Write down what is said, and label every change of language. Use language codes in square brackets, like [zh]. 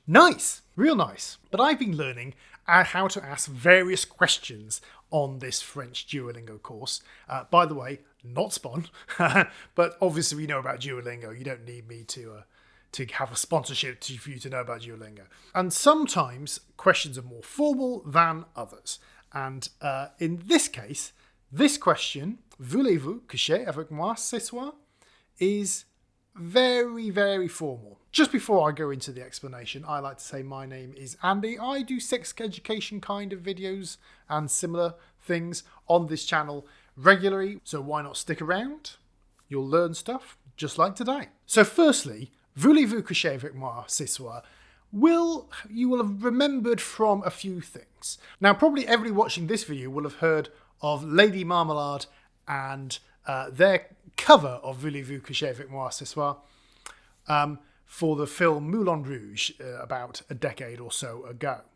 [en] Nice, real nice. But I've been learning how to ask various questions on this French Duolingo course. By the way, not spun, but obviously we know about Duolingo. You don't need me to have a sponsorship for you to know about Duolingo. And sometimes questions are more formal than others. And in this case, this question, [fr] Voulez-vous coucher avec moi ce soir? [en] Is very, very formal. Just before I go into the explanation, I like to say my name is Andy. I do sex education kind of videos and similar things on this channel regularly, so why not stick around? You'll learn stuff just like today. So firstly, [fr] Voulez-vous coucher avec moi ce soir? [en] You will have remembered from a few things. Now, probably everybody watching this video will have heard of Lady Marmalade and their cover of [fr] Voulez-vous coucher avec moi ce soir [en] for the film Moulin Rouge about a decade or so ago.